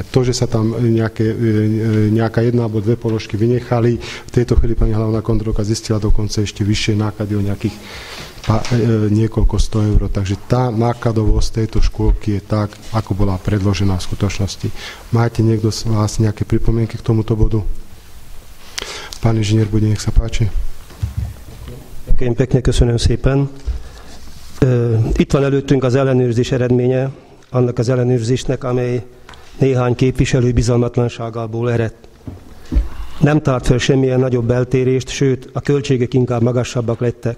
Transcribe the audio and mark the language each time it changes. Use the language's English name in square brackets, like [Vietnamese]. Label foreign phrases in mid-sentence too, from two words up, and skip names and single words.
[Slovak] To, že sa tam nejaká jedna alebo dve položky vynechali, v tejto chvíli pani hlavná kontrolka zistila dokonca ešte vyššie náklady o nejakých niekoľko 100 eur. Takže tá nákladovosť tejto škôlky je tak, ako bola predložená v skutočnosti. Máte niekto z vás nejaké pripomienky k tomuto bodu? Pán inžinier Budín, nech sa páči. [Hungarian] Én pekne köszönöm szépen. Itt van előttünk az ellenőrzés eredménye, annak az ellenőrzésnek, amely néhány képviselő bizalmatlanságából ered. Nem tárt fel semmilyen nagyobb eltérést, sőt, a költségek inkább magasabbak lettek.